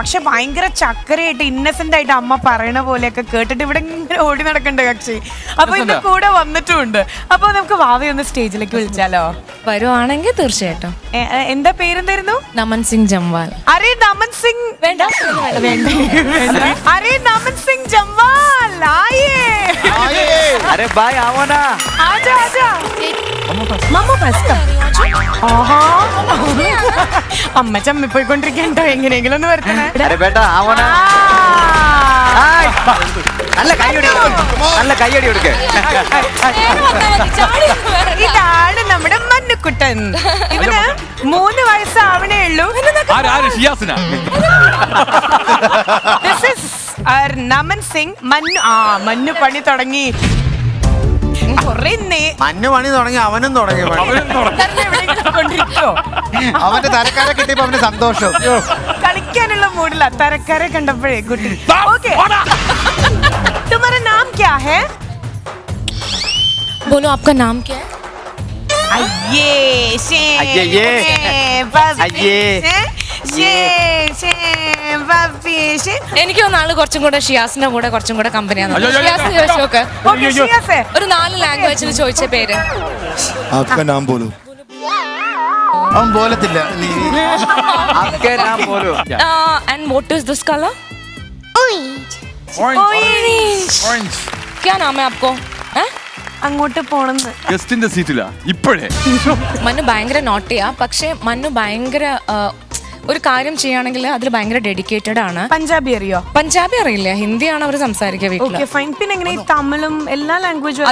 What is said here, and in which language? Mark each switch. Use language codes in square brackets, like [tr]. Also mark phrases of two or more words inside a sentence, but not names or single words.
[ml] പക്ഷെ ഭയങ്കര ചക്കരയായിട്ട് ഇന്നസെന്റ് ആയിട്ട് അമ്മ പറയണ പോലെയൊക്കെ കേട്ടിട്ട് ഇവിടെ ഇങ്ങനെ ഓടി നടക്കണ്ട കക്ഷി. അപ്പൊ ഇന്ന് കൂടെ വന്നിട്ടുമുണ്ട്. അപ്പൊ നമുക്ക് വാവയെ ഒന്ന് സ്റ്റേജിലേക്ക് വിളിച്ചാലോ? വരുവാണെങ്കിൽ തീർച്ചയായിട്ടും. എന്താ പേരെന്തായിരുന്നു? നമൻ സിംഗ് ജംവാൽ. അരേ നമൻ സിംഗ് വേണ്ട. [hi] अरे नमन सिंह जम्वाल आइए। अरे भाई आओ ना. आजा आजा. [en] Mamma first. [ml] ആഹാ, അമ്മ ചമ്മി പോയിക്കൊണ്ടിരിക്കണ്ടോ, എങ്ങനെയെങ്കിലും ഒന്ന് വരത്തണേ. [hi] अरे बेटा आओ ना. [ml] നല്ല കൈയടി കൊടുക്ക്. ഇതാണ് നമ്മുടെ മന്നുക്കുട്ടൻ. ഇവന് 3 വയസ്സാവണേ ഉള്ളൂ. ഷിയാസിന [en] This is our നമൻ സിംഗ്. [ml] മന്നു പണി തുടങ്ങി. മഞ്ഞ് പണി തുടങ്ങി, അവനും തുടങ്ങി പണി. അവന്റെ തരക്കാരെ കിട്ടിയപ്പോ അവന് സന്തോഷം. കളിക്കാനുള്ള മൂടില്ല. തരക്കാരെ കണ്ടപ്പോഴേ കുട്ടി. ഓക്കെ, [hi] तुम्हारा नाम क्या है? बोलो आपका नाम क्या है? अये शे अये [ml] എനിക്ക് തോന്നുന്നു കുറച്ചും കൂടെ ഷിയാസിന്റെ കൂടെ കുറച്ചും കൂടെ കമ്പനിയാണ്. അയ്യോ, അയ്യോ, ഷിയാസ് ചോദിച്ചു നോക്ക്. ഒരു 4 ലാംഗ്വേജിൽ ചോദിച്ച പേര്. [hi] आपका नाम बोलो. [ml] അവൻ പോലത്തില്ല. [hi] आपके नाम बोलो. [en] And what is this color? [ml] ഓറഞ്ച്. [hi] क्या नाम है आपको? [ml] അങ്ങോട്ട് പോണെന്ന്. ഗസ്റ്റിന്റെ സീറ്റിലാ ഇപ്പോഴേ. മന്നു ഭയങ്കര നോട്ടിയാ. പക്ഷെ മന്നു ഭയങ്കര ഒരു കാര്യം ചെയ്യുകയാണെങ്കിൽ അതിൽ ഭയങ്കര ഡെഡിക്കേറ്റഡ് ആണ്. പഞ്ചാബി അറിയോ? പഞ്ചാബി അറിയില്ല, ഹിന്ദിയാണ് അവർ സംസാരിക്കുക വീട്ടില്. [en] Okay fine. [ml] പിന്നെ എങ്ങനെ ഈ തമിഴും എല്ലാ ലാംഗ്വേജും?